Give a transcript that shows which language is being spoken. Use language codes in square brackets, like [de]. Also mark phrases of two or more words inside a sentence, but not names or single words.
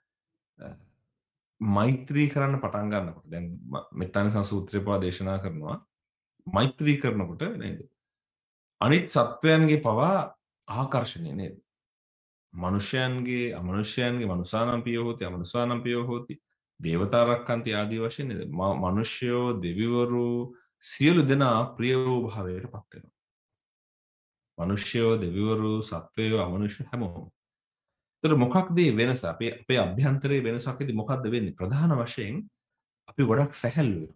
[si] මෛත්‍රී කරන්න පටන් ගන්නකොට දැන් මෙත්තානිසංස සූත්‍රය පවා දේශනා කරනවා මෛත්‍රී කරනකොට නේද? අනිත් සත්වයන්ගේ පවා ආකර්ෂණය නේද? මනුෂ්‍යයන්ගේ අමනුෂ්‍යයන්ගේ [pi] මනුසානම් පියෝ හෝති අමනුසානම් පියෝ හෝති දේවතා රක්칸ති [si] ආදී වශයෙන් නේද? මනුෂ්‍යයෝ දෙවිවරු සියලු දෙනා ප්‍රිය වූ භාවයට පත් වෙනවා. මනුෂ්‍යයෝ දෙවිවරු සත්වයෝ අමනුෂ්‍ය හැමෝම. ඒතර මොකක්ද මේ වෙනස? අපේ අභ්‍යන්තරයේ වෙනසක්දී මොකක්ද වෙන්නේ? ප්‍රධාන වශයෙන් අපි ගොඩක් සැහැල්ලු වෙනවා.